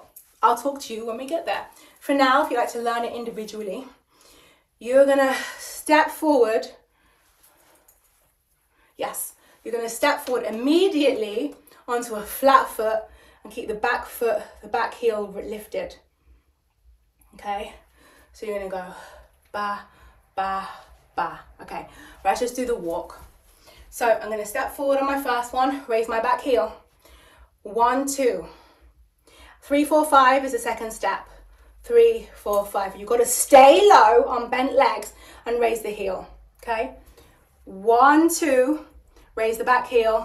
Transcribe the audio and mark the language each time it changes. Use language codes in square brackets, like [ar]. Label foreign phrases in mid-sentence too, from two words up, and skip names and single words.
[en] I'll talk to you when we get there. For now, if you like to learn it individually, you're gonna step forward. Yes, you're gonna step forward immediately onto a flat foot and keep the back foot, the back heel lifted. Okay, so you're gonna go ba, ba, ba. Okay, let's just do the walk. So I'm going to step forward on my first one, raise my back heel. 1, 2. 3, 4, 5 is the second step. 3, 4, 5. You've got to stay low on bent legs and raise the heel. Okay? 1, 2. Raise the back heel.